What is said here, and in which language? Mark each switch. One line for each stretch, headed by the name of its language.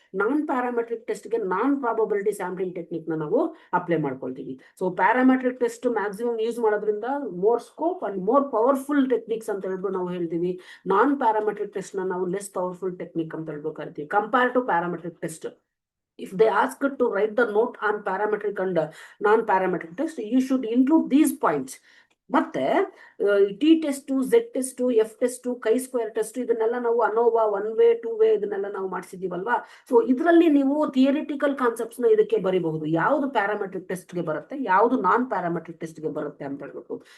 Kannada: ನಾನ್ parametric test ಗೆ ನಾನ್ probability sampling technique ನ ನಾವು ಅಪ್ಲೈ ಮಾಡ್ಕೊಳ್ತೀವಿ. So parametric test maximum use ಮಾಡೋದ್ರಿಂದ
English: more scope and more powerful techniques
Kannada: ಅಂತ ಹೇಳ್ಬಿಟ್ಟು ನಾವು ಹೇಳ್ತೀವಿ. ನಾನ್ ಪ್ಯಾರಾಮೆಟ್ರಿಕ್ ಟೆಸ್ಟ್ ನ ನಾವು ಲೆಸ್ ಪವರ್ಫುಲ್ ಟೆಕ್ನಿಕ್ ಅಂತ ಹೇಳ್ಬಿಟ್ಟು ಕರಿತೀವಿ
English: Compare to parametric test. If they ask to write the note on parametric and non-parametric test, you should include these points.
Kannada: ಮತ್ತೆ T test, Z test, F test, ಕೈ square test, ಇದನ್ನೆಲ್ಲ ನಾವು ಅನೋವಾ 1 way 2 way ಇದನ್ನೆಲ್ಲ ನಾವು ಮಾಡಿಸಿದೀವಲ್ವಾ. So ಇದರಲ್ಲಿ ನೀವು theoretical concepts ನ ಇದಕ್ಕೆ ಬರಿಬಹುದು. ಯಾವುದು ಪ್ಯಾರಾಮೆಟ್ರಿಕ್ ಟೆಸ್ಟ್ ಗೆ ಬರುತ್ತೆ, ಯಾವುದು ನಾನ್ ಪ್ಯಾರಾಮೆಟ್ರಿಕ್ ಟೆಸ್ಟ್ ಗೆ ಬರುತ್ತೆ ಅಂತ ಹೇಳ್ಬೇಕು.